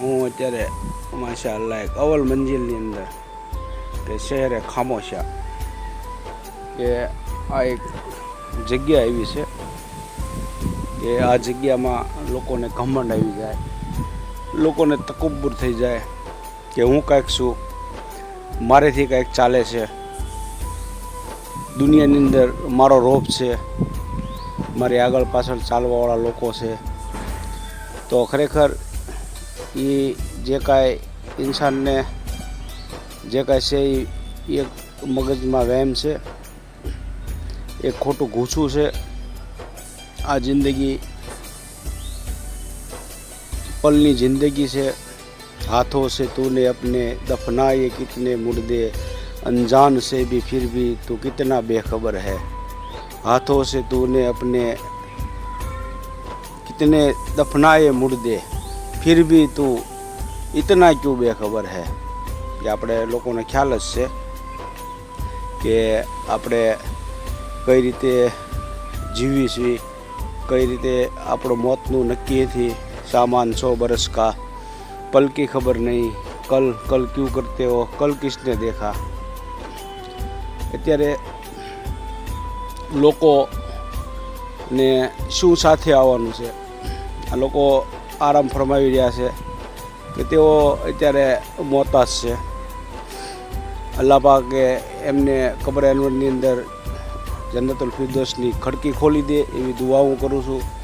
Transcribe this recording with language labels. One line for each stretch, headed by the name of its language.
Gujarati: હું અત્યારે માશાઅલ્લાહ એક અવલ મંજિલની અંદર કે શહેરે ખામોશા કે આ એક જગ્યા એવી છે કે આ જગ્યામાં લોકોને ઘમંડ આવી જાય, લોકોને તકબ્બુર થઈ જાય કે હું કાંઈક છું, મારેથી કાંઈક ચાલે છે, દુનિયાની અંદર મારો રોપ છે, મારી આગળ પાછળ ચાલવાવાળા લોકો છે. તો ખરેખર એ જે કાંઈ ઇન્સાનને જે કાંઈ છે એ એક મગજમાં વહેમ છે, એક ખોટું ગૂંચું છે. આ જિંદગી
Hindi: पलनी जिंदगी से हाथों से तूने अपने दफनाए कितने मुर्दे, अनजान से भी फिर भी तू कितना बेखबर है. हाथों से तूने अपने कितने दफनाए मुर्दे फिर भी तू इतना क्यों बेखबर है.
Gujarati: કે આપણે લોકોને ખ્યાલ જ છે કે આપણે કઈ રીતે જીવી છીએ, કઈ રીતે આપણો મોતનું નક્કી નથી.
Hindi: सामान 100 बरस का, पल की खबर नहीं, कल कल क्यों करते हो, कल किसने देखा.
Gujarati: અત્યારે લોકોને શું સાથે આવવાનું છે, આ લોકો આરામ ફરમાવી રહ્યા છે કે તેઓ અત્યારે મોહતાજ છે. અલ્લાહ પાકે એમને કબર અનવરની અંદર જન્નતુલ ફિરદૌસની ખડકી ખોલી દે એવી દુઆ હું કરું છું.